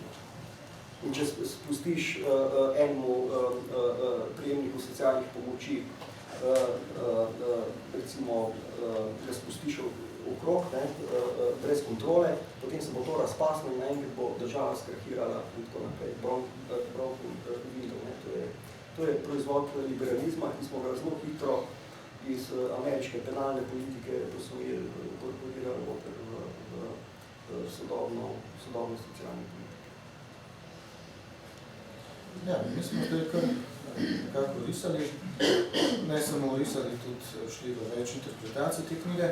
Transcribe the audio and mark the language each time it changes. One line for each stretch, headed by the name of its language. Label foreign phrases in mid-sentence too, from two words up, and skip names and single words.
Slovenian: In če spustiš enemu prejemniku socialnih pomoči, recimo, da spustiš okrog, brez kontrole, potem se bo to razpasno in naenkrat bo država skrahirala in tako naprej.
English: Broken window.
Slovenian: To je proizvod liberalizma, ki smo ga zelo hitro iz ameriške penalne politike posvojili, inkorporirali v sodobno socialno politiko. Ja, mi smo zdaj kar nekako risali, ne samo risali, tudi šli v več interpretacij te knjige.